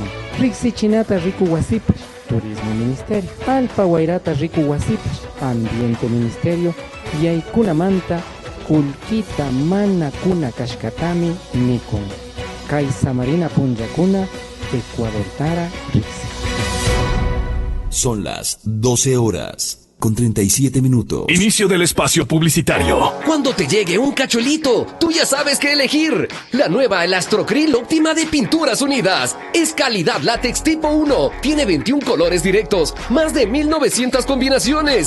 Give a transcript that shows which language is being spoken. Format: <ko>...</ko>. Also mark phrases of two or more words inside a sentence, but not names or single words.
<qu>Riksichinata riku wasipash, Turismo Ministerio. Alpa wairata riku wasipash, Ambiente Ministerio. Yaykunamanta, kulkita mana kuna kashkatami nikun. Kay Samarina punllakuna, Ecuador tara riksi.</qu> <es>Son las 12 horas. Con 37 minutos. Inicio del espacio publicitario. Cuando te llegue un cachuelito, tú ya sabes qué elegir. La nueva Elastrocryl óptima de Pinturas Unidas. Es calidad látex tipo 1. Tiene 21 colores directos, más de 1900 combinaciones.</es>